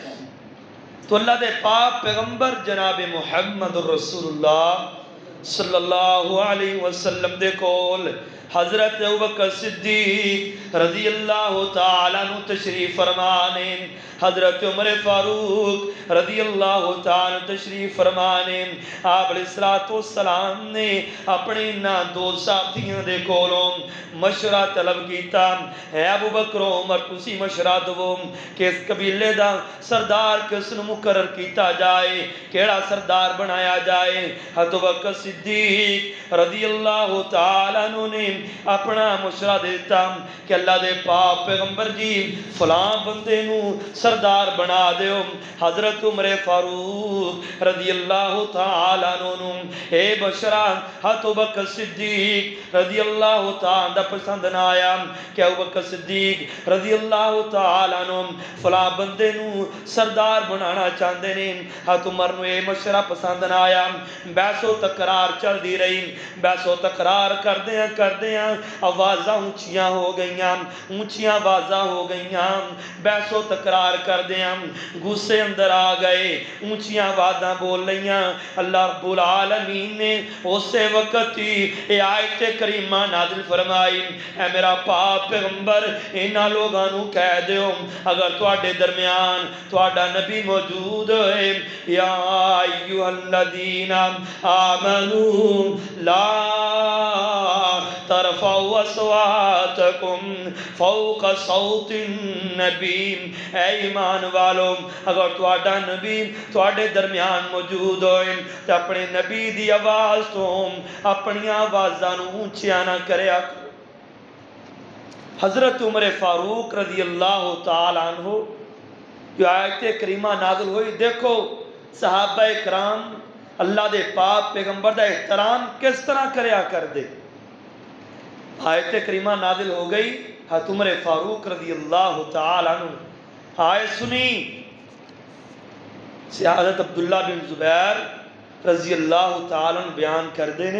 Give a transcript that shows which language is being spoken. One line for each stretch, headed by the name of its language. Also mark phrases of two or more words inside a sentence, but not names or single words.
Punjabi: تو اللہ دے پاک پیغمبر جناب محمد رسول اللہ
Arabic: صلی اللہ علیہ وسلم
Punjabi: دے کول حضرت ابوبکر صدیق
Arabic: رضی اللہ تعالیٰ عنہ
Punjabi: تشریف فرمانے، حضرت عمر فاروق
Arabic: رضی اللہ تعالیٰ
Punjabi: تشریف فرمانے، آپ
Arabic: علیہ السلام
Punjabi: نے اپنے دو ساتھیوں دے کولوں مشورہ طلب کیتا، اے ابو بکر عمر تسی مشورہ دو کہ اس قبیلے دا سردار کس نو مقرر کیتا جائے، کیڑا سردار بنایا جائے۔ حضرت ابوبکر صدیق
Arabic: رضی اللہ تعالیٰ عنہ
Punjabi: نے اپنا مشورہ دیتا کہ اللہ دے پاک پیغمبر جی فلاں بندے نو سردار بنا دیو۔ حضرت عمر فاروق
Arabic: رضی اللہ تعالیٰ عنہ
Punjabi: اے مشورہ حضرت ابوبکر صدیق
Arabic: رضی اللہ تعالیٰ
Punjabi: پسند نہ آیا کہ ابوبکر صدیق
Arabic: رضی اللہ تعالیٰ عنہ
Punjabi: فلاں بندے نو سردار بنانا چاہتے ہیں۔ حضرت عمر نو اے مشورہ پسند نہ آیا، بحث و تکرار چل دی رہی، بحث و تکرار کردیاں آوازاں اونچیاں ہو گئیاں، اونچیاں آوازاں ہو گئیاں، بحث و تکرار کردیاں غصے اندر آ گئے، اونچیاں آوازاں بول لیاں۔
Arabic: اللہ رب العالمین
Punjabi: نے اسے وقت ہی اے آیت کریمہ نازل فرمائی، اے میرا پاک پیغمبر انہاں لوگاں نو کہہ دیو اگر تواڈے درمیان تواڈا نبی موجود ہے،
Arabic: یا ایھا الذین آمنوا لا ترفعوا اصواتکم فوق صوت النبی،
Punjabi: اے ایمان والو اگر تواڈا نبی تواڈے درمیان موجود ہوئے تو اپنے نبی دی آواز تو اپنی آوازاں نو اونچیاں نہ کریا۔ حضرت عمر فاروق
Arabic: رضی اللہ تعالیٰ عنہ
Punjabi: جو آیت کریمہ نازل ہوئی، دیکھو صحابہ کرام اللہ دے پاک پیغمبر دا احترام کس طرح کریا کر دے۔ آیت کریمہ نازل ہو گئی، حضرت عمر فاروق
Arabic: رضی اللہ تعالیٰ عنہ
Punjabi: آیت سنی، حضرت عبداللہ بن زبیر
Arabic: رضی اللہ تعالیٰ عنہ
Punjabi: بیان کر دینے